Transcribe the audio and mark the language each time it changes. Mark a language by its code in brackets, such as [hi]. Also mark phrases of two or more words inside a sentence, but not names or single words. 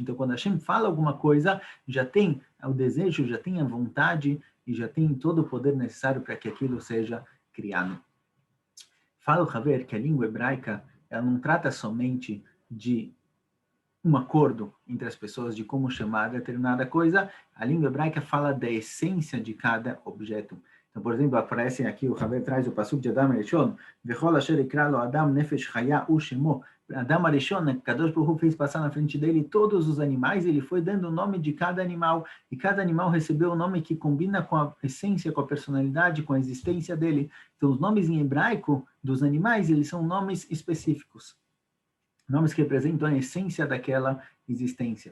[pt] Então, quando Hashem fala alguma coisa, já tem o desejo, já tem a vontade e já tem todo o poder necessário para que aquilo seja criado. Fala o Haver que a língua hebraica ela não trata somente de um acordo entre as pessoas de como chamar determinada coisa. A língua hebraica fala da essência de cada objeto. Então, por exemplo, aparece aqui, o Haver traz o pasuk de [he] אדם הראשון, וכל אשר יקרא לו אדם נפש חיה הוא שמו. אדם הראשון, קדוש ברוך הוא [pt] fez passar na frente dele todos os animais, ele foi dando o nome de cada animal, e cada animal recebeu o nome que combina com a essência, com a personalidade, com a existência dele. Então, os nomes em hebraico dos animais, eles são nomes específicos. Nomes que representam a essência daquela existência.